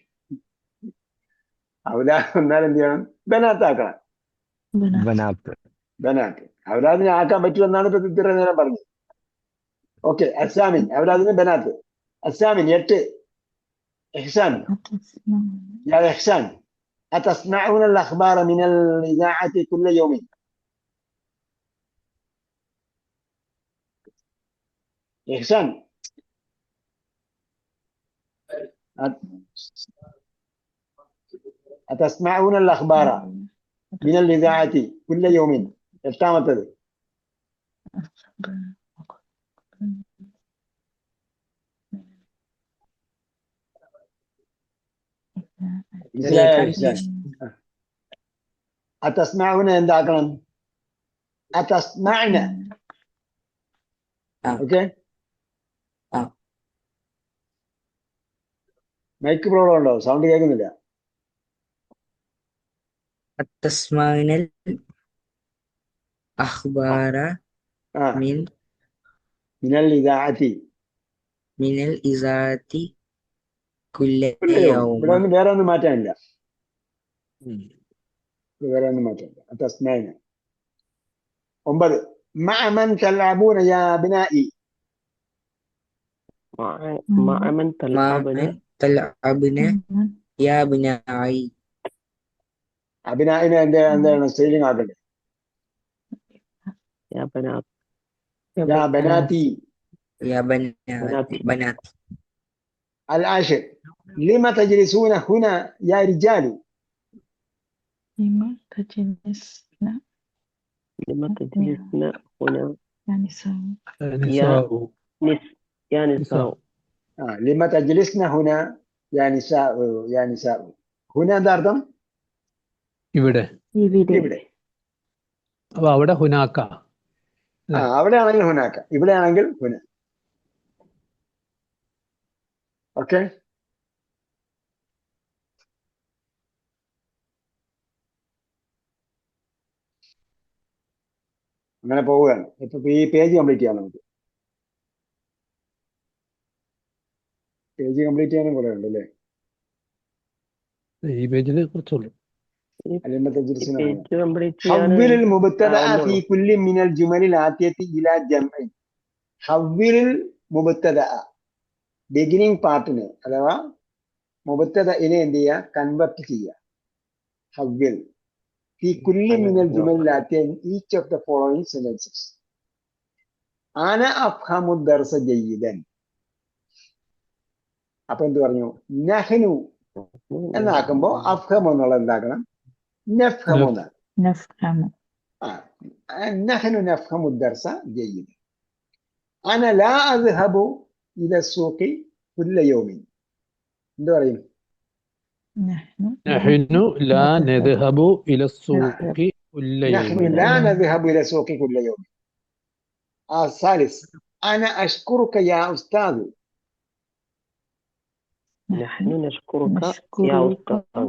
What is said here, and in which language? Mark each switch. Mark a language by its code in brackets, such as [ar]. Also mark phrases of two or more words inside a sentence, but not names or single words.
[ml] ഔലാദ് എന്നാൽ എന്ത് ചെയ്യണം, ബനാത്താക്കണം. ബനാത്ത്. ബനാത്ത്. ഔലാദിനെ ആക്കാൻ പറ്റുമെന്നാണ് ഇപ്പൊ ഇത്ര നേരം പറഞ്ഞത്. ഓക്കെ. അസാമിൻ, ഔലാദിന് ബനാത്ത്. അസാമിൻ 8. ഇഹ്സാൻ, യാ ഇഹ്സാൻ, [ar] أتسمعون الأخبار من الإذاعة كل يوم؟ إحسان، أتسمعون الأخبار من الإذاعة كل يوم؟ [ml] എട്ടാമത്തത് أتسمعون എന്താക്കണം? أتسمعن. ഓക്കെ. മൈക്ക് പ്രോബ്ലം ഉണ്ടോ? സൗണ്ട് കേൾക്കുന്നില്ല. [ar] التسمعون الأخبار من من الإذاعة كل [ml] ഇവിടെ [ar] يوم. [ml] ഒന്നും വേറെ ഒന്നും മാറ്റാനില്ല. വേറെ ഒന്നും മാറ്റാനില്ല. [ar] أتسمعن. 9. مع من تلعبون يا أبنائي؟ مع من تلعبن تلعبن يا بناي. [ml] അബിനായിനെ എന്താണ് സ്ത്രീലിംഗ് ആക്കണ്ടേ? [ar] يا بنات يا بناتي. يا بنات. العاشر. لما تجلسون هنا يا رجال؟ لما تجلسنا لما تجلسن هنا يا نساء. يا نساء. لما تجلسن هنا يا نساء. يا نساء. [ml] هنا എന്താ അർത്ഥം? ഇവിടെ. ഇവിടെ. അപ്പൊ അവിടെ ഹുനാക്ക. അവിടെ ആണെങ്കിൽ ഹുനാക്ക, ഇവിടെ ആണെങ്കിൽ ഹുന. ഓക്കെ. അങ്ങനെ പോവുകയാണ്. ഇപ്പൊ ഈ പേജ് കംപ്ലീറ്റ് ചെയ്യാം. നമുക്ക് പേജ് കംപ്ലീറ്റ് ചെയ്യാനും കുറെ ഉണ്ട് അല്ലേ? ഈ പേജിൽ കുറച്ചുള്ളൂ. [ar] حول المبتدأ في كل من الجمل الآتية إلى جمع. حول المبتدأ [ml] beginning പാർട്ടിനെ അഥവാ മുബത്തദഇനെ എന്ത് ചെയ്യുക? കൺവെർട്ട് ചെയ്യുക. [ar] حول في كل من الجمل الآتية [en] in each of the following sentences. [ar] أنا أفهم الدرس جيدا. [ml] അപ്പൊ എന്ത് പറഞ്ഞു? നഹ്നു എന്നാക്കുമ്പോ അഫ്ഹം എന്നുള്ള എന്താക്കണം? നഫ്ഹമു. [ar] نحن نفهم الدرس جيدا. أنا لا أذهب إلى السوق كل يوم. എന്ത് പറയും? نحن لا نذهب إلى السوق كل نحن يوم. لا نذهب إلى السوق كل يوم. الثالث. أنا أشكرك يا أستاذ. نحن نشكرك يا أستاذ.